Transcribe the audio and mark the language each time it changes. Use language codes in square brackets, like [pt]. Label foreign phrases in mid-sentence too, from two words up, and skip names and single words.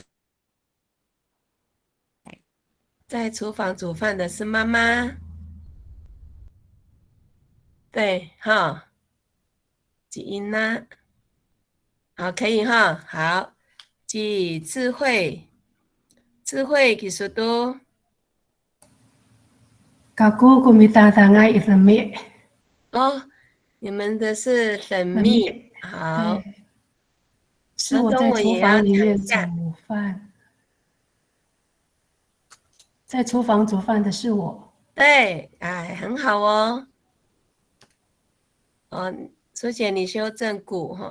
[zh] 厨房煮饭的是妈妈。对，哈，基因呢？好，可以哈。好，即智慧，智慧其实都。 Kaku kumitang-tangay itlami。哦，你们的是神秘。好，对，是我那中在厨文也要房里面讲一下。煮饭，在厨房煮饭的是我。对，哎，很好哦。哦，苏姐，你修正古哈。